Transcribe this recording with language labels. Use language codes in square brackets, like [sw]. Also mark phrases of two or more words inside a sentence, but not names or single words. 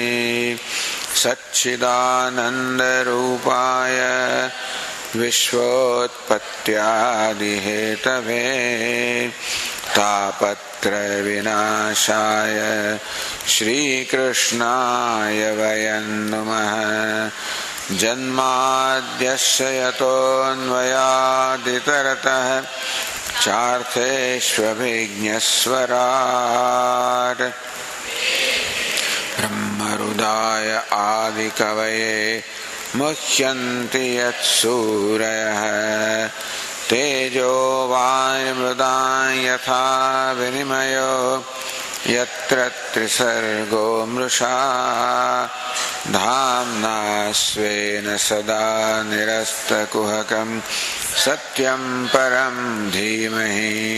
[sa] સચ્ચિદાનંદ રૂપાય વિશ્વોત્પત્યાદિહેતવે તાપત્રય વિનાશાય શ્રીકૃષ્ણાય વયં નમઃ. જન્માદ્યસ્ય યતોન્વયાદિતરતઃ ચાર્થેષ્વभिज्ञस्वराट् ब्रह्महृदाय आदिकवये मुह्यन्ति यत्सूरयः. तेजो वायुमृदां यथा विनिमयो यत्र त्रिसर्गो मृषा धाम्ना स्वेन सदा निरस्तकुहकं सत्यं परं धीमहि.